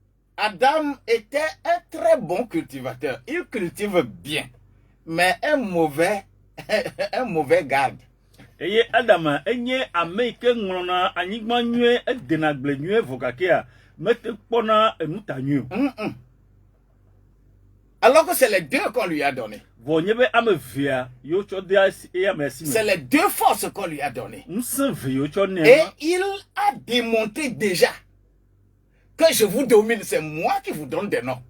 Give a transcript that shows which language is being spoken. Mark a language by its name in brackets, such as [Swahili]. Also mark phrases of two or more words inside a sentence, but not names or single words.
[French] Adam était un très bon cultivateur. Il cultive bien, mais un mauvais garde. [Ewe] Eye Adam enye ame ke nglona anyigba nyue edenagble nyue vokakea mete pona enuta nyue. [French] Alors que c'est les deux qu'on lui a donné. C'est les deux forces qu'on lui a données. Et il a démontré déjà que je vous domine, c'est moi qui vous donne des noms.